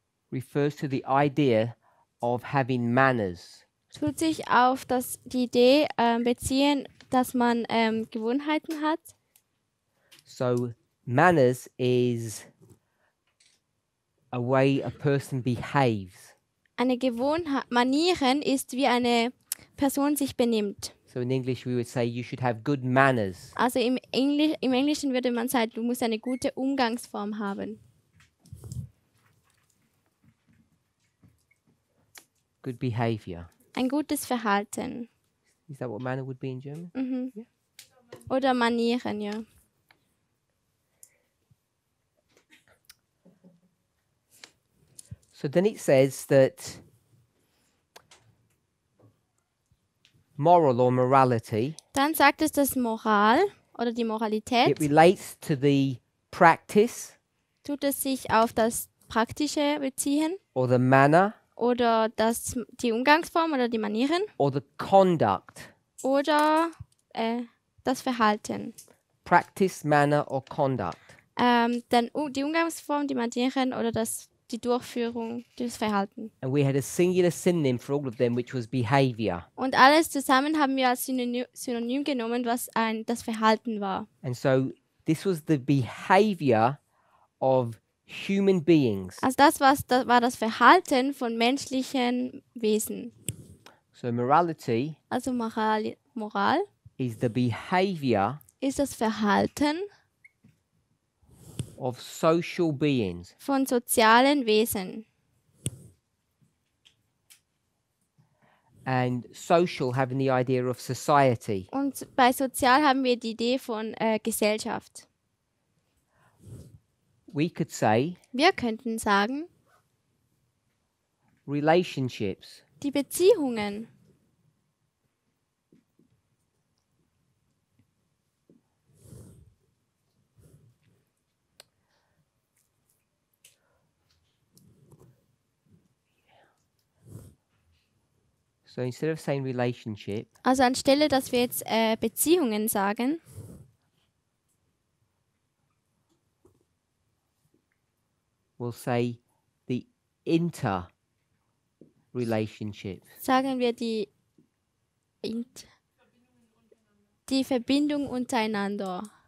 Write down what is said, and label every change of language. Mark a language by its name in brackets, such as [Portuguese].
[English] refers to the idea of having manners. [German] tut sich auf die Idee beziehen, dass man Gewohnheiten hat. [English] So manners is a way a person behaves. [German] Eine Gewohnheit, Manieren ist, wie eine Person sich benimmt. [English] So in English we would say you should have good manners. [German] Also im Englischen würde man sagen, du musst eine gute Umgangsform haben. [English] Good behavior. [German] Ein gutes Verhalten. [English] Is that what manner would be in German? Mhm. [German] Ja. Oder Manieren, ja. [English] So then it says that moral or morality, [German] Dann sagt es, dass Moral oder die [English] it [German] Moralität, [English] relates to the practice [German] tut es sich auf das Praktische beziehen [English] or the manner [German] oder die Umgangsform oder die Manieren [English] or the conduct. [German] oder das Verhalten. [English] Practice, manner or conduct. [German] Die Umgangsform, die Manieren oder die Durchführung, das Verhalten. [English] And we had a singular synonym for all of them, which was behavior. [German] Und alles zusammen haben wir als Synonym genommen, was das Verhalten war. [English] And so this was the behavior of human beings. [German] Also das war das Verhalten von menschlichen Wesen. [English] So morality [German] Also Moral [English] is the behavior [German] ist das Verhalten [English] of social beings. [German] von sozialen Wesen. [English] And social having the idea of society. [German] Und bei sozial haben wir die Idee von Gesellschaft. [English] We could say [German] Wir könnten sagen, [English] relationships. [German] die Beziehungen. [English] So instead of saying relationship, [German] Also anstelle, dass wir jetzt Beziehungen sagen, [English] we'll say the interrelationships. [German] sagen wir die Verbindung untereinander.